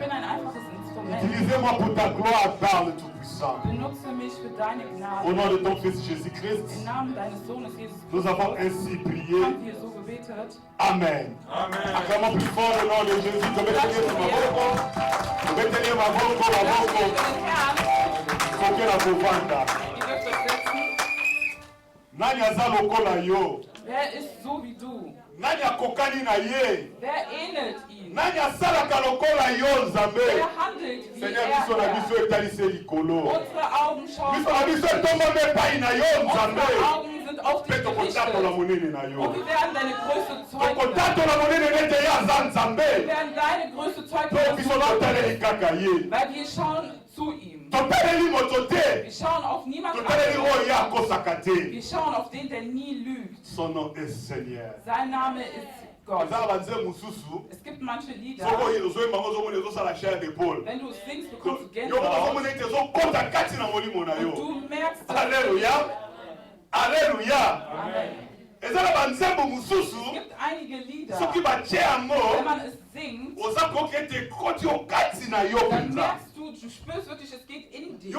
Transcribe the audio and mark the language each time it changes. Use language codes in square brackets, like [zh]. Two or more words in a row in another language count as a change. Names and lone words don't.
[fr] Utilisez-moi pour ta gloire, Père le Tout-Puissant. Au nom de ton Fils Jésus-Christ, nous avons ainsi prié. Amen. Acclamons plus fort le nom de Jésus. Mettez ma voix. [ln] Nani aza lokola yo? [de] Wer ist so wie du? [ln] Nani akokani na ye? [de] Wer ähnelt ihm? [ln] Nani asalaka lokola yo Nzambe? [de] Wer handelt wie [ln] Seigneur, biso na biso etalise likolo. [de] Unsere Augen schauen [ln] Biso na biso etombame epai na yo Nzambe. [de] Unsere Augen sind auf dich [ln] Mpe tokotatola monene na yo. [de] und wir werden deine größte Zeugen. [ln] Tokotatola monene nete ye aza Nzambe. [de] Wir werden deine größte Zeugen. [ln] To biso totaleli kaka ye. [de] Weil wir schauen zu ihm. [ln] Totaleli moto te. [de] Wir schauen auf niemanden [ln] Totaleli [de] anderen. [ln] oyo ye akosaka te. [de] Wir schauen auf den, der nie lügt. [fr] Son nom est Seigneur. [de] Sein Name ist Gott. Es gibt manche Lieder, wenn du es singst, bekommst du Gänsehaut. Und du merkst, [fr] Alléluia. Alléluia. Amen. [de] Es gibt einige Lieder, wenn man es singt, dann merkst du, du spürst wirklich, es geht in dir.